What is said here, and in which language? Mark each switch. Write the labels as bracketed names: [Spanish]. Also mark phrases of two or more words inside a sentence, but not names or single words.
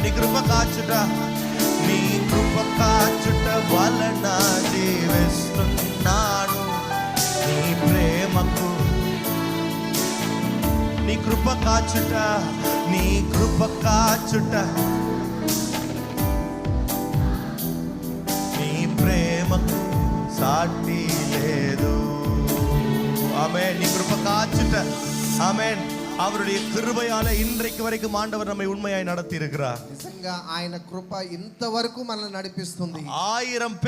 [Telugu] నీ కృప కాచుట, నీ కృప కాచుట వలన జీవిస్తున్నాను, నీ ప్రేమకు. నీ కృప కాచుట, నీ కృప కాచుట, నీ ప్రేమకు సాటి లేదు. [Tamil] ஆமென். [Telugu] నీ కృప కాచుట. [Tamil] ஆமென். அவருடைய கிருபையால இன்றைக்கு வரைக்கும் ஆண்டவர் நம்மை உண்மையாய் நடத்தி இருக்கிறார். [Telugu] నిజంగా ఆయన కృప ఇంతవరకు మనల్ని నడిపిస్తుంది. [Tamil] 1000 பேர்